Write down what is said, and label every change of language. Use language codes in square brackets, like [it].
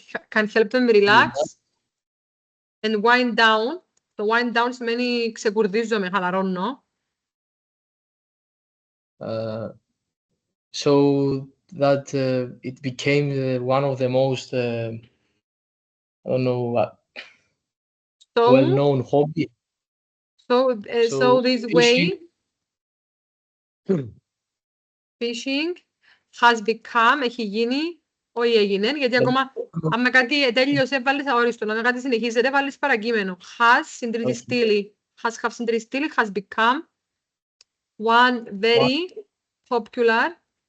[en] can help them relax and wind down. [el] Το wind down σημαίνει ξεκουρδίζομαι, χαλαρώνω. [en] So that it became one of the most I don't know well-known hobby. So this way fishing has become, [el] έχει γίνει, όχι έγινε, γιατί ακόμα άμα κάτι τέλειωσε βάλεις αόριστο, άμα κάτι συνεχίζεται βάλεις παρακείμενο. [en] Has, [el] συντηρητική στήλη, [en] have συντηρητική στήλη, has become one very popular